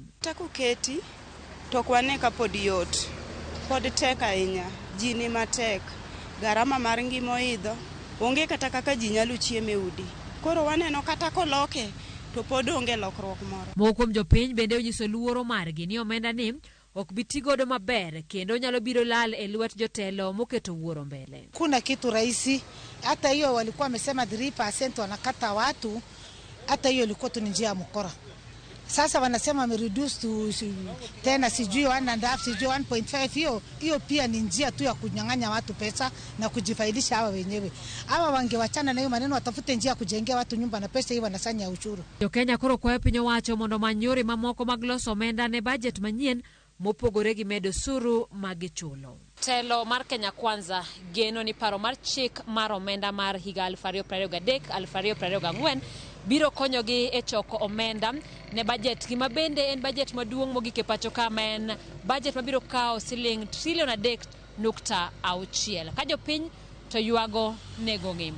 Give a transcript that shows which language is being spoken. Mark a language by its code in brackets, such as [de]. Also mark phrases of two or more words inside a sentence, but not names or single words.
[luo] Takuketi to kwane ka pod yot, pod tek ahinya, ji ni matek, garama mar ngima oidho, onge kata kaka ji nyalo chiemo e udi. Koro waneno kata koloke to pod onge lokruok moro. Moko kuom jopiny bende onyiso luoro margi ni omenda ni ok biti godo maber kendo nyalo biro lal e lwet jotelo moketo wuoro mbele. [sw] Kuna kitu rahisi, hata hiyo walikuwa wamesema 3% wanakata watu, hata hiyo ilikuwa tu njia ya mkora. Sasa wanasema wamereduce to tena sijui 1.5 sijui 1.5, hiyo pia ni njia tu ya kunyang'anya watu pesa na kujifaidisha hawa wenyewe. Hawa wangewachana na hiyo maneno, watafute njia kujengea watu nyumba na pesa hii wanasanya ushuru. [luo] Jo-Kenya koro kwayo piny owacho mondo manyore mamoko mag loso omenda ne budget manyien mopogore gi medo suru magichulo. Telo mar Kenya Kwanza geno ni paro mar chik mar omenda mar higa 2023-2024 biro konyogi e choko omenda ne budget gima bende en budget maduong' mogik e pacho ka, en budget mabiro kawo siling trilion 3.6 ka jopiny to ywago nego ngima.